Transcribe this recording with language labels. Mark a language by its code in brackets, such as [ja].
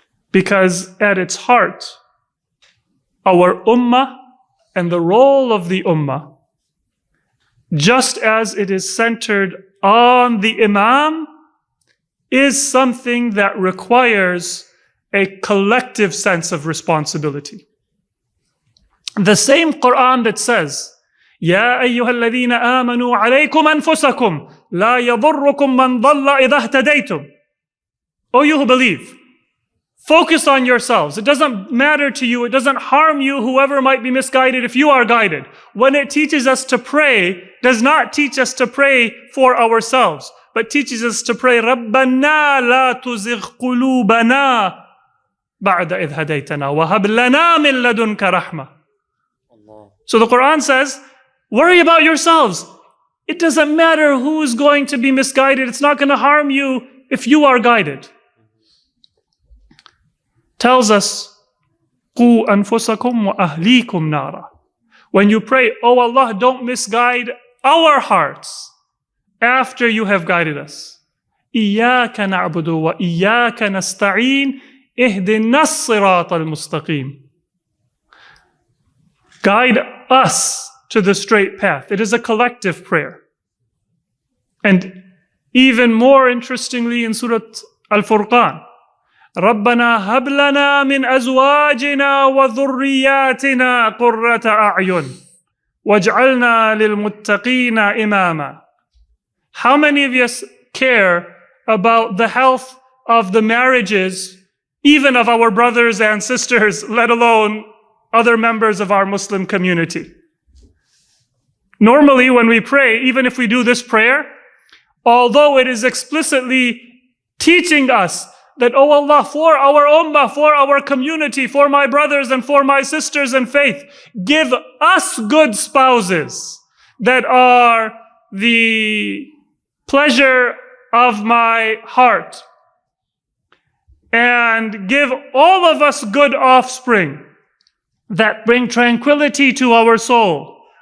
[en] Because at its heart, our ummah and the role of the ummah, just as it is centered on the imam, is something that requires a collective sense of responsibility. The same Quran that says, [ar] يا أيها الذين آمنوا عليكم أنفسكم لا يضركم من ضل إذا اهتديتم. [en] O you who believe, focus on yourselves. It doesn't matter to you. It doesn't harm you, whoever might be misguided, if you are guided. When it teaches us to pray, does not teach us to pray for ourselves, but teaches us to pray, [ar] رَبَّنَا لَا تُزِغْ قُلُوبَنَا بَعْدَ إِذْ هَدَيْتَنَا وَهَبْ لَنَا مِن لَدُنْكَ رَحْمَةً. [en] So the Quran says, worry about yourselves. It doesn't matter who is going to be misguided. It's not going to harm you if you are guided. Tells us, [ar] قُوا أَنفُسَكُمْ وَأَهْلِيكُمْ نَارًا. [en] When you pray, oh Allah, don't misguide our hearts after you have guided us. [ar] إِيَّاكَ نَعْبُدُ وَإِيَّاكَ نَسْتَعِينُ اهْدِنَا الصِّرَاطَ الْمُسْتَقِيمِ. [en] Guide us to the straight path. It is a collective prayer. And even more interestingly in Surah Al-Furqan, [ar] رَبَّنَا هَبْ لَنَا مِنْ أَزْوَاجِنَا وَذُرِّيَّاتِنَا قُرَّةَ أَعْيُنٍ وَاجْعَلْنَا لِلْمُتَّقِينَ إِمَامًا. [en] How many of us care about the health of the marriages, even of our brothers and sisters, let alone other members of our Muslim community? Normally when we pray, even if we do this prayer, although it is explicitly teaching us that, oh Allah, for our ummah, for our community, for my brothers and for my sisters in faith, give us good spouses that are the pleasure of my heart, and give all of us good offspring that bring tranquility to our soul.